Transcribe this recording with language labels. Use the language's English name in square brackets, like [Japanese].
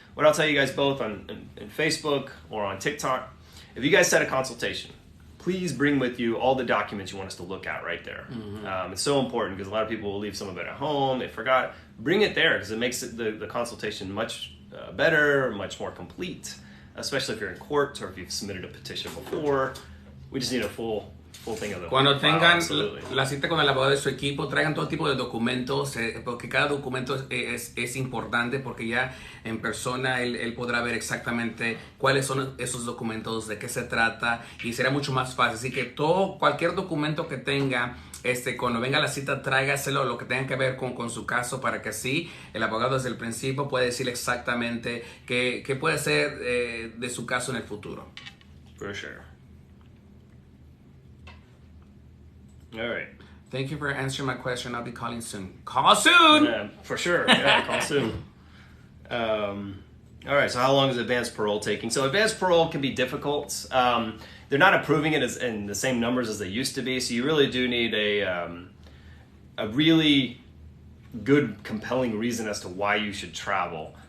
[English] What I'll tell you guys both on Facebook or on TikTok, if you guys set a consultation, please bring with you all the documents you want us to look at right there. It's so important because a lot of people will leave some of it at home. They forgot. Bring it there because it makes the consultation much better, much more complete, especially if you're in court or if you've submitted a petition before. We just need a full thing of the [Spanish] Cuando tengan [English] absolutely. [Spanish] la cita con el abogado de su equipo, traigan todo tipo de documentos, porque cada documento es importante, porque ya en persona él podrá ver exactamente cuáles son esos documentos, de qué se trata, y será mucho más fácil. Así que cualquier documento que tenga, cuando venga la cita, tráigaselo, lo que tenga que ver con su caso, para que así el abogado desde el principio pueda decirle exactamente qué puede ser de su caso en el futuro. [English] For sure. All right. Thank you for answering my question. I'll be calling soon. Call soon! Yeah, for sure. Yeah, call soon. All right, so how long is advanced parole taking? So advanced parole can be difficult. They're not approving it in the same numbers as they used to be, so you really do need a really good, compelling reason as to why you should travel.